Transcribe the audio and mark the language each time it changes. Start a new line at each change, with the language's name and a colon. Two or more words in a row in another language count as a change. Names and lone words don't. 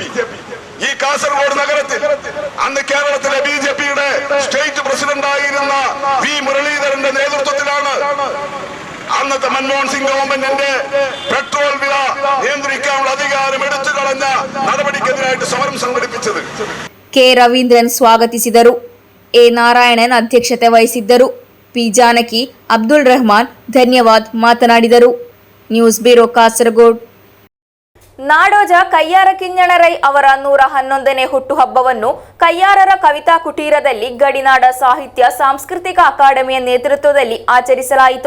Malayalam: ഈ കാസർഗോഡ് നഗരത്തിൽ അന്ന് കേരളത്തിലെ BJPയുടെ സ്റ്റേറ്റ് പ്രസിഡന്റായിരുന്ന V മുരളീധരന്റെ നേതൃത്വത്തിലാണ് അന്നത്തെ മൻമോഹൻ സിംഗ് ഗവൺമെന്റിന്റെ പെട്രോൾ വില നിയന്ത്രിക്കാനുള്ള അധികാരം എടുത്തു കളഞ്ഞ നടപടിക്കെതിരായിട്ട് സമരം സംഘടിപ്പിച്ചത്.
Kannada: ಕೆ ರವೀಂದ್ರನ್ ಸ್ವಾಗತಿಸಿದರು. ಎ ನಾರಾಯಣನ್ ಅಧ್ಯಕ್ಷತೆ ವಹಿಸಿದ್ದರು. ಪಿ ಜಾನಕಿ, ಅಬ್ದುಲ್ ರೆಹಮಾನ್ ಧನ್ಯವಾದ್ ಮಾತನಾಡಿದರು. ನ್ಯೂಸ್ ಬ್ಯೂರೋ, ಕಾಸರಗೋಡು. ನಾಡೋಜ ಕಯ್ಯಾರ ಕಿಞ್ಞಣ್ಣರೈ ಅವರ 111ನೇ ಹುಟ್ಟುಹಬ್ಬವನ್ನು ಕಯ್ಯಾರರ ಕವಿತಾ ಕುಟೀರದಲ್ಲಿ ಗಡಿನಾಡ ಸಾಹಿತ್ಯ ಸಾಂಸ್ಕೃತಿಕ ಅಕಾಡೆಮಿಯ ನೇತೃತ್ವದಲ್ಲಿ ಆಚರಿಸಲಾಯಿತು.